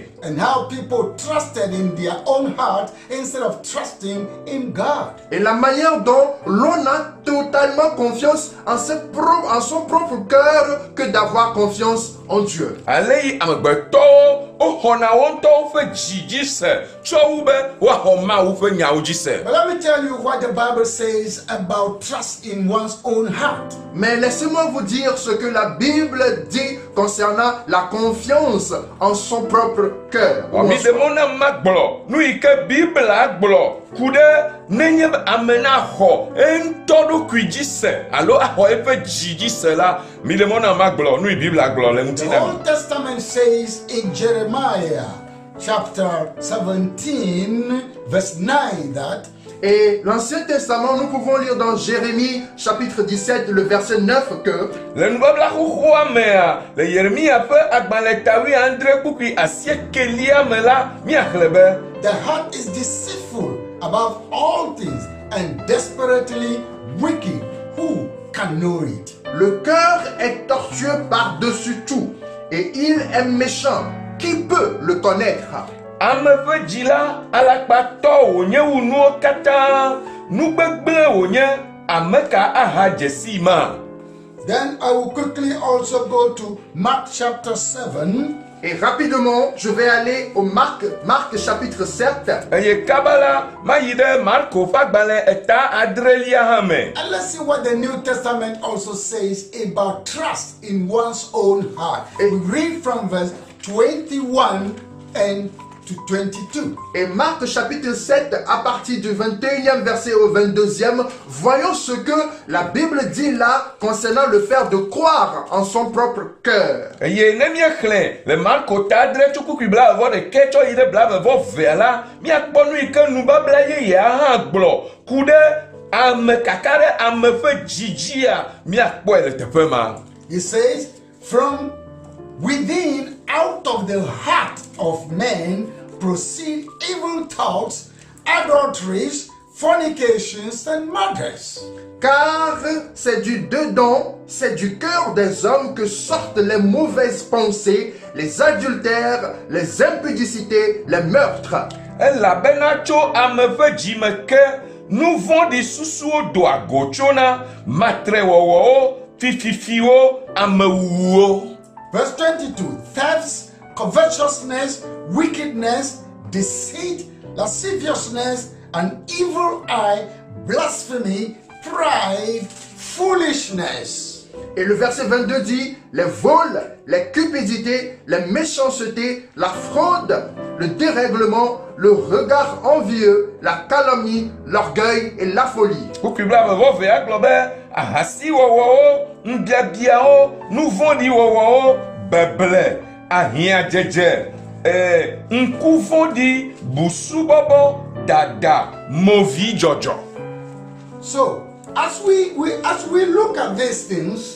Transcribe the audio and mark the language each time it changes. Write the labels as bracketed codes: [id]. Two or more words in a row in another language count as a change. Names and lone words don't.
[en] and how people trusted in their own heart instead of trusting in God. [fr] Et la manière dont l'on a totalement confiance en son propre cœur que d'avoir confiance en Dieu. [ee] Ale yi amegbetɔwo woxɔna wo ŋutɔwo ƒe dzi dzi se tsɔ wu be woaxɔ Mawu ƒe nyawo dzi se. [en] But let me tell you what the Bible says about trust in one's own heart. [fr] Mais laissez-moi vous dire ce que la Bible dit concernant la confiance en son propre cœur. [ee] Mi de mo na ma gblɔ nu yi ke Biblia gblɔ ku ɖe nenye be ame na xɔ eŋutɔ ɖokui dzi se alo axɔ eƒe dzi dzi se la mi de mo na ma gblɔ nu yi Biblia gblɔ le ŋuti [en] The [ee] na. [en] Old Testament says in Jeremiah chapter 17 verse 9 that [fr] Et l'Ancien Testament, nous pouvons lire dans Jérémie chapitre 17, le verset 9 que [ee] Le nubabla xoxoa mea le Yeremia ƒe agbalẽ tawi andre kpukui asiekelia me la miaxlẽ be [en] the heart is deceitful above all things and desperately wicked. Who can know it? [fr] le cœur est tortueux par-dessus tout et il est méchant. Qui peut le connaître? [ee] ame ƒe dzi la alakpatɔ wònye wu nuwo katã nugbegblẽ wònye ame ka aha dzesi ma. [en] Then I will quickly also go to Mark chapter 7. [fr] Et rapidement, je vais aller au Marc chapitre 7. [ee] Eye kaba la mayi ɖe Marko ƒe agbalẽ eta adrelia hã me. [en] And let's see what the New Testament also says about trust in one's own heart. We read from verse 21 and to 22. [fr] Et Marc chapitre 7, à partir du 21e verset au 22e, voyons ce que la Bible dit là concernant le fait de croire en son propre cœur. [ee] Eye ne miexlẽ le Marko ta adre tso kpukui blaeve-vɔ-ɖeke tsɔ yi ɖe blaeve-vɔ-vea la miakpɔ nu yi ke nubabla yeyea hã gblɔ ku ɖe ame kaka ɖe ame ƒe dzidzia miakpɔe le teƒe ma. [en] He says, from within, out of the heart of man, proceed evil thoughts, adulteries, fornications, and murders. [fr] Car c'est du dedans, c'est du cœur des hommes que sortent les mauvaises pensées, les adultères, les impudicités, les meurtres. [ee] Elabena tso ame ƒe dzime ke nu vɔ̃ɖi susuwo doa go tsona matrewɔwɔwo, fififiwo, amewuwuwo. [en] Verse 22, thefts, covetousness, wickedness, deceit, lasciviousness, an evil eye, blasphemy, pride, foolishness. [fr] Et le verset 22 dit, les vols, les cupidités, les méchancetés, la fraude, le dérèglement, le regard envieux, la calomnie, l'orgueil et la folie. [ee] Kpukui blaeve-vɔ-vea gblɔ be ahasiwɔwɔwo, nubiabiawo, nu vɔ̃ɖi wɔwɔwo, beble, ahiãdzedze, ŋku vɔ̃ɖi, busubɔbɔ, dada, movi dzɔdzɔ. [en] So, as we look at these things,